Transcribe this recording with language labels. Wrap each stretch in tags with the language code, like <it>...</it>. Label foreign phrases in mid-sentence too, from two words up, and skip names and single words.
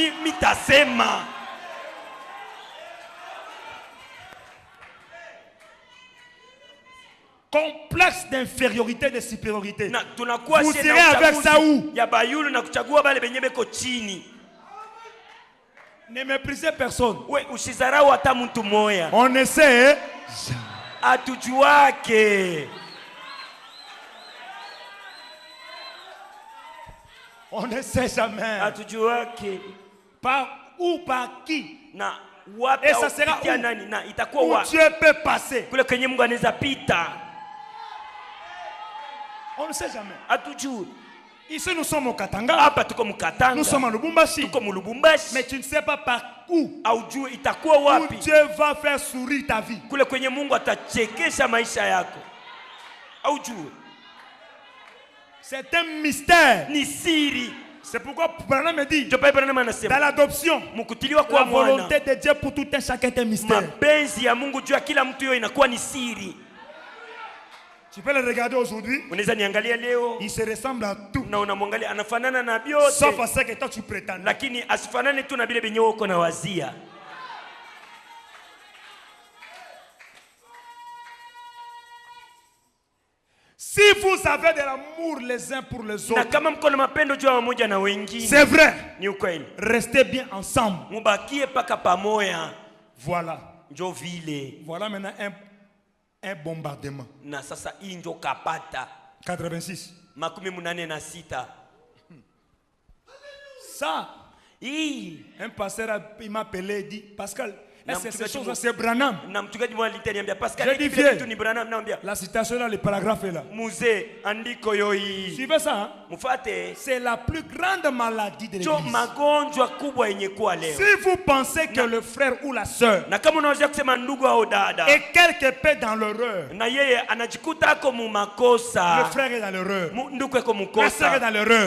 <fr>Complexe d'infériorité, de supériorité. Vous irez avec ça où? Ne méprisez personne.</fr> <sw>We usizarau hata mtu moya.</sw> <fr>On ne sait</fr> <sw>Atujuake.</sw> <fr>On ne sait jamais.</fr> <sw>Atujuake.</sw> <fr>Par où, par qui.</fr> <sw>Na wapi</sw> <fr>Et ça sera où?</fr> <sw>nani? Na itakuwa</sw> <fr>Où</fr> <sw>wapi?</sw> <fr>Dieu peut passer.</fr> <sw>Kule kwenye Mungu anaweza pita.</sw> <fr>On ne sait jamais.</fr> <sw>Atujui.</sw> <fr>Ici nous sommes au Katanga.</fr> <sw>Hapa tuko Mkatanga.</sw> <fr>Nous sommes à Lubumbashi.</fr> <sw>Tuko Mulubumbashi.</sw> <fr>Mais tu ne sais pas par où.</fr> <sw>Aujui itakuwa</sw> <fr>Où</fr> <sw>wapi?</sw> <fr>Dieu va faire sourire ta vie.</fr> <sw>Kule kwenye Mungu atachekesha maisha yako. Aujui.</sw> <fr>C'est un mystère.</fr> <sw>Ni siri.</sw> <fr>C'est pourquoi Branham me dit, Dans l'adoption, la volonté de Dieu pour tout un chacun est un mystère.</fr> <sw>Mapenzi ya Mungu juu ya kila mtu yote inakuwa ni siri.</sw> <fr>Tu peux le regarder aujourd'hui.</fr> <sw>Unaweza niangalia leo.</sw> <fr>Il se ressemble à tout.</fr> <sw>Na unamwangalia anafanana na vyote.</sw> <fr>Sauf à ce que toi tu prétends.</fr> <sw>Lakini asifanane tu na vile benye uko na wazia.</sw> <fr>Si vous avez de l'amour les uns pour les autres,</fr> <sw>na kama mko na mapendo juu ya mmoja na wengine,</sw> <fr>c'est vrai.</fr> <sw>Ni ukweli.</sw> <fr>Restez bien ensemble.</fr> <sw>Mubakie paka pamoja.</sw> <fr>Voilà.</fr> <sw>Njo vile.</sw> <fr>Voilà maintenant un bombardement.</fr> <sw>Na sasa hii njo kapata.</sw> <fr>86.</fr> <sw>Makumi munane na sita.</sw> <fr>Ça. Un pasteur il m'a appelé et dit Pascal, est-ce que ces choses c'est Branham? J'ai dit viens. La citation là, le paragraphe est là. Suivez ça. Hein? C'est la plus grande maladie de l'église. Si vous pensez que le frère ou la sœur est quelque peu dans l'erreur, le frère est dans l'erreur, la sœur est dans l'erreur.</fr>